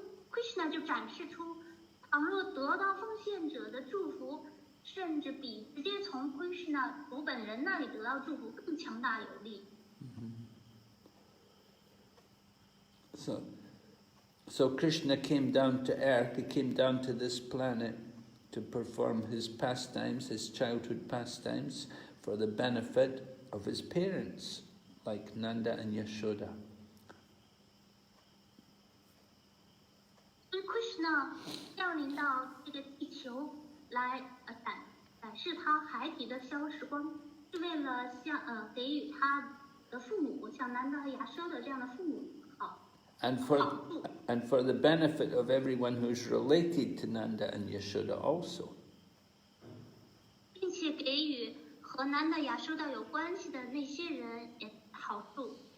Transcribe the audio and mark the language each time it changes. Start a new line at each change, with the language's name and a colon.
Chinese: Krishna 就展示出，倘若得到奉献者的祝福，甚至比直接从 Krishna 主本人那里得到祝福更强大有力。
English: So Krishna came down to earth, he came down to this planet to perform his pastimes, his childhood pastimes, for the benefit of his parents, like Nanda and Yashoda.
Chinese: Krishna 降临到这个地球来展示他孩提的消时光，是为了给予他的父母，像南达和亚奢的这样的父母好。
English: And for the benefit of everyone who's related to Nanda and Yashoda also.
Chinese: 并且给予和南达亚奢的有关系的那些人也好处。